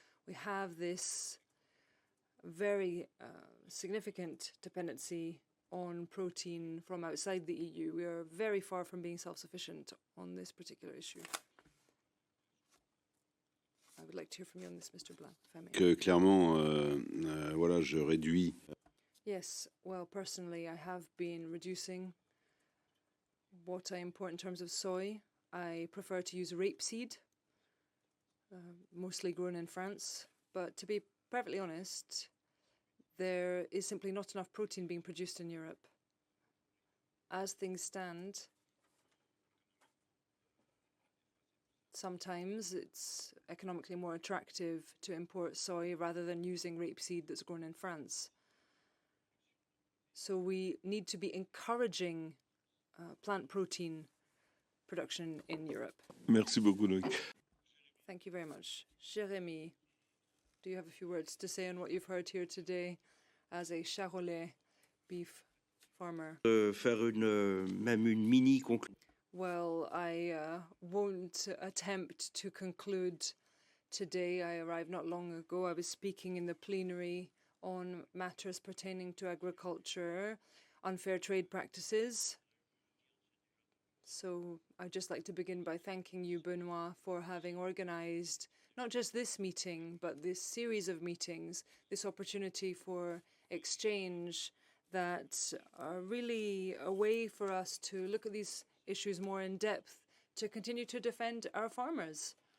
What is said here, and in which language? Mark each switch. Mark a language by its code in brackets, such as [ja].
[en] We have this very significant dependency on protein from outside the EU. We are very far from being self-sufficient on this particular issue. I would like to hear from you on this, Mr. Blanc, if I may. [fr] Que clairement, voilà, je réduis. [en] Yes, well, personally, I have been reducing what I import in terms of soy. I prefer to use rapeseed, mostly grown in France. But to be perfectly honest, there is simply not enough protein being produced in Europe. As things stand, sometimes it's economically more attractive to import soy rather than using rapeseed that's grown in France. So we need to be encouraging plant protein production in Europe. [fr] Merci beaucoup, Loïc. [en] Thank you very much. Jérémy, do you have a few words to say on what you've heard here today as a Charolais beef farmer? [fr] Faire même une mini conclusion. [en] Well, I won't attempt to conclude today. I arrived not long ago. I was speaking in the plenary on matters pertaining to agriculture, unfair trade practices. So I'd just like to begin by thanking you, Benoit, for having organized not just this meeting, but this series of meetings, this opportunity for exchange that are really a way for us to look at these issues more in depth, to continue to defend our farmers.